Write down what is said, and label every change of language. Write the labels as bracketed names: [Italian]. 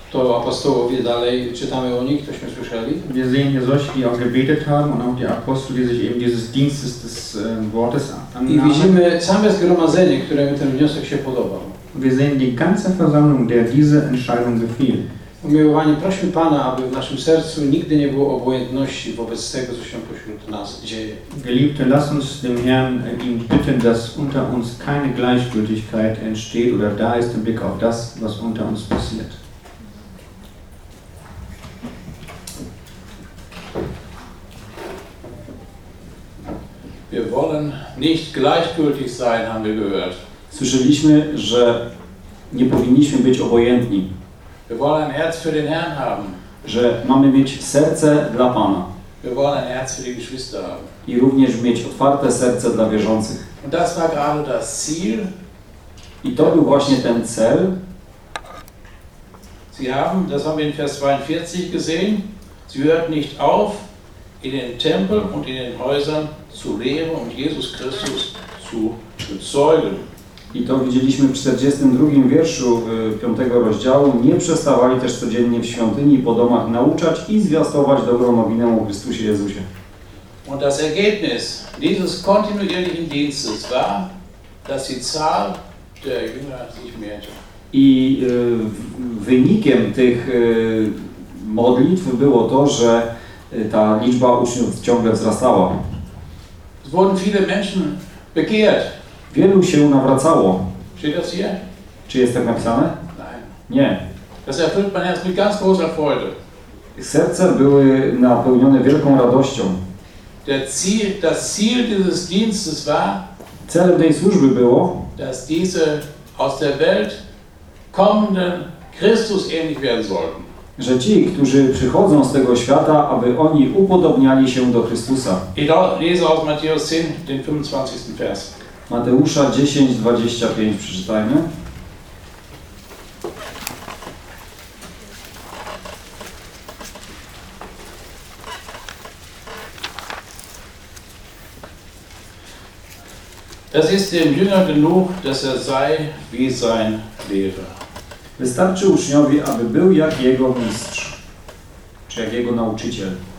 [Polish] To apostołowie dalej czytamy o nich, ktośmy słyszeli. [German] Wir sehen hier solche, die auch gebetet haben und auch die Apostel, die sich eben dieses Dienstes des Wortes annahmen. [Polish] I widzimy same zgromadzenie, któremu ten wniosek się podobał. [German] Wir sehen die ganze Versammlung, der diese Entscheidung gefiel. [Polish] Umiłowani, prośmy Pana, aby w naszym sercu nigdy nie było obojętności wobec tego, co się pośród nas dzieje. [German] Geliebte, lass uns dem Herrn ihn bitten, dass unter uns keine Gleichgültigkeit entsteht oder da ist im Blick auf das, was unter uns passiert. Wir wollen nicht gleichgültig sein, haben wir gehört. [Polish] Słyszeliśmy, że nie powinniśmy być obojętni. [German] Wir wollen ein Herz für den Herrn haben. [Polish] Że mamy mieć serce dla Pana. [German] Wir wollen ein Herz für die Geschwister haben. [Polish] I również mieć otwarte serce dla wierzących. [German] Und das war gerade das Ziel. [Polish] I to był właśnie ten cel. [German] Sie haben, das haben wir in Vers 42 gesehen, sie hört nicht auf, in den Tempel und in den Häusern zu lehren und Jesus Christus zu bezeugen. [Polish] I to widzieliśmy w 42 wierszu 5 rozdziału. Nie przestawali też codziennie w świątyni i po domach nauczać i zwiastować dobrą nowinę o Chrystusie Jezusie. [German] Und das Ergebnis dieses kontinuierlichen Dienstes war, dass die Zahl der Jünger sich mehrte. [Polish] I wynikiem tych modlitw było to, że ta liczba uczniów ciągle wzrastała. [German] Es wurden viele Menschen bekehrt. [Polish] Wielu się nawracało. Czy [German] das hier? [Polish] Czy jest tak napisane? [German] Nein. [Polish] Nie. [German] Das erfüllt mein Herz mit ganz großer Freude. [Polish] Serce były napełnione wielką radością. [German] Das Ziel dieses Dienstes war, [Polish] celem tej służby było, [German] dass diese aus der Welt kommenden Christus ähnlich werden sollten. [Polish] Że ci, którzy przychodzą z tego świata, aby oni upodobniali się do Chrystusa. I to [German] lese aus Matthäus 10, den 25. Vers. [Polish] Mateusza 10:25 przeczytajmy. [German] Es ist dem Jünger genug, dass er sei wie sein Lehrer. [Polish] Wystarczy uczniowi, aby był jak jego mistrz, czy jak jego nauczyciel.